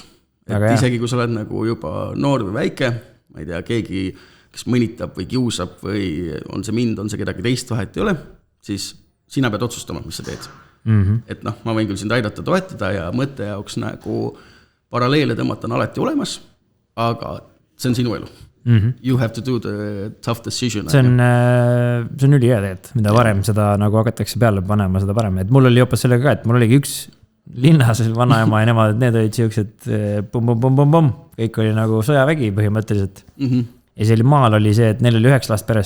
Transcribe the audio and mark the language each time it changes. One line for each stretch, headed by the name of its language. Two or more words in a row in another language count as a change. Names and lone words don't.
Estonian: Et isegi kui sa oled nagu juba noor või väike, ma ei tea, keegi, kes mõnitab või kiusab või on see mind, on see kedagi teist vahet ei ole, siis sina pead otsustama, mis sa teed. Et ma võin küll sind aidata toetada ja mõtte jaoks nagu paralleele tõmmata on alati olemas, aga see on sinu elu.
English: You have to do the tough decision.
Estonian: See on ülihea tegelikult, mida varem seda nagu hakatakse peale panema, seda parem. Et mul oli hoopis sellega ka, et mul oligi üks linnas vanaema ja nemad, need olid siuksed pum. Kõik oli nagu sõjavägi põhimõtteliselt. Ja see maal oli see, et neil oli 9 last peres.